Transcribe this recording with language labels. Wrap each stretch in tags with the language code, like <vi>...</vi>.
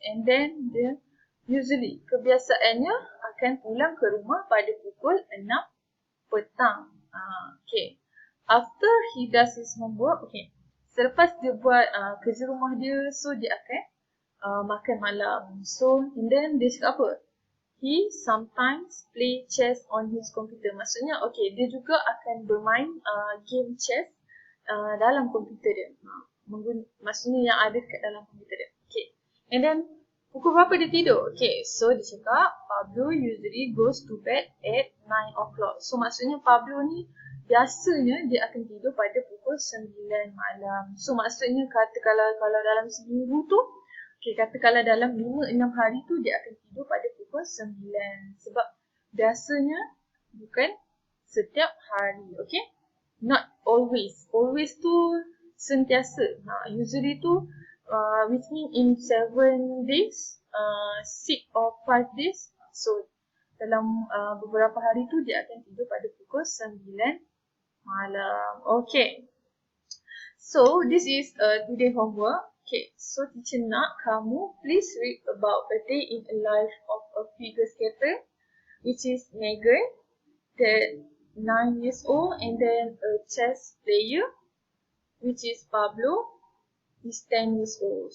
<ms>And then dia usually, kebiasaannya akan pulang ke rumah pada pukul 6 petang. Okay.</ms> <en>After he does his homework, okay.</en> <ms>Selepas dia buat kerja rumah dia, so dia akan makan malam.</ms> <en>So, and then</en> <ms>dia cakap apa?</ms> <en>He sometimes play chess on his computer.</en> <ms>Maksudnya, okay, dia juga akan bermain game chess dalam komputer dia. Maksudnya yang ada dekat dalam komputer dia. Okay.</ms> <en>And then,</en> <ms>Pukul berapa dia tidur?</ms> <en>Okay, so</en> <ms>dia cakap</ms> <en>Pablo usually goes to bed at 9 o'clock.</en> <ms>So maksudnya Pablo ni biasanya dia akan tidur pada pukul 9 malam. So maksudnya kata kalau dalam seminggu tu, okay, kata kalau dalam 5-6 hari tu dia akan tidur pada pukul 9. Sebab biasanya bukan setiap hari, okay?</ms> <en>Not always. Always</en> <ms>tu sentiasa.</ms> <en>Usually</en> <ms>tu</ms> <en>which mean in 7 days, 6 or 5 days.</en> <ms>So dalam beberapa hari tu dia akan tidur pada pukul 9 malam. Okay.</ms> <en>So this is today homework. Okay.</en> <ms>So teacher nak kamu</ms> <en>please read about a day in a life of a figure skater, which is Megan, that 9 years old, and then a chess player, which is Pablo, is 10 years old.</en>